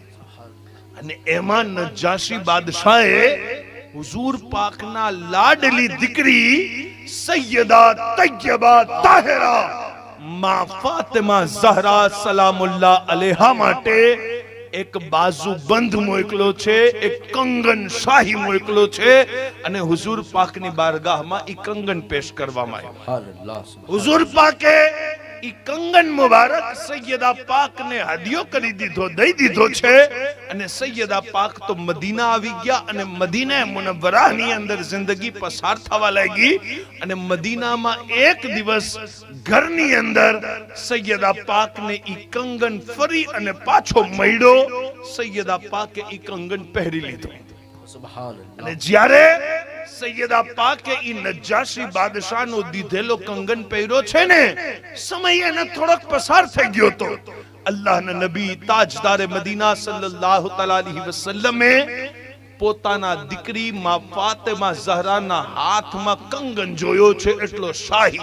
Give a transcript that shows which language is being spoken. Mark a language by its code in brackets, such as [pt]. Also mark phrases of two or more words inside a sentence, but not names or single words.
[gu] અને એમાં નજાશી બાદશાહે હુઝુર પાકના લાડલી દીકરી સૈયદા તૈયબા તાહિરા માં ફાતિમા ઝહરા સલામુલ્લાહ અલૈહા માટે એક બાજુ બંધ મોકલો છે, એક કંગન શાહી મોકલો છે. અને હુઝુર પાકની બારગાહમાં ઈ કંગન પેશ કરવામાં આવ્યો. [ar] سبحان الله سبحان [gu] હુઝુર પાકે ઈ કંગન મુબારક સૈયદા પાક ને હદિયો કરી દીધો, દઈ દીધો છે. અને સૈયદા પાક તો મદીના આવી ગયા અને મદીના મુનવ્વરાની અંદર જિંદગી પસાર થવા લાગી. અને મદીનામાં એક દિવસ ઘરની અંદર સૈયદા પાક ને ઈ કંગન ફરી અને પાછો મળ્યો. સૈયદા પાકે ઈ કંગન પહેરી લીધો. [ar] سبحان الله [gu] અને જ્યારે સૈયદા પાકે ઈ નજાશી બાદશાહનો દીધેલો કંગન પહેર્યો છે ને, સમય એને થોડોક પસાર થઈ ગયો તો અલ્લાહના નબી તાજદારે મદીના સલ્લલ્લાહુ તઆલા અલૈહિ વસલ્લમે પોતાના દીકરી માં ફાતિમા ઝહરાના હાથમાં કંગન જોયો છે, એટલો શાહી.